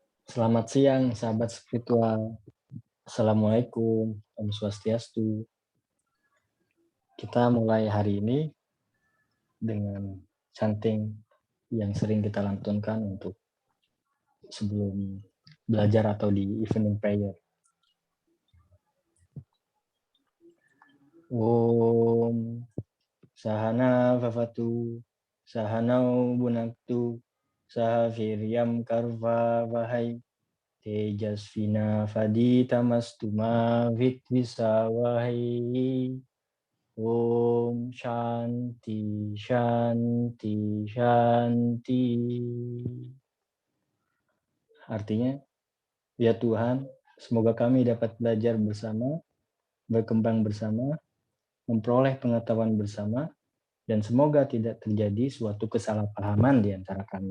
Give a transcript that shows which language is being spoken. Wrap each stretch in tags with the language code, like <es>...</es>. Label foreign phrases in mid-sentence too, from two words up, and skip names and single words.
<id>Selamat siang, sahabat spiritual. Assalamualaikum,</id> <sa>Om Swastiastu.</sa> <id>Kita mulai hari ini dengan chanting yang sering kita lantunkan untuk sebelum belajar atau di</id> <en>evening prayer.</en> <sa>Om Sahana Vavatu, Sahanau Bunaktu, Sahaviryam Karva Vahai, Tejasvina Faditamastu Vitvisawahai. Om Shanti Shanti Shanti.</sa> <id>Artinya, ya Tuhan, semoga kami dapat belajar bersama, berkembang bersama, memperoleh pengetahuan bersama, dan semoga tidak terjadi suatu kesalahpahaman di antara kami.</id>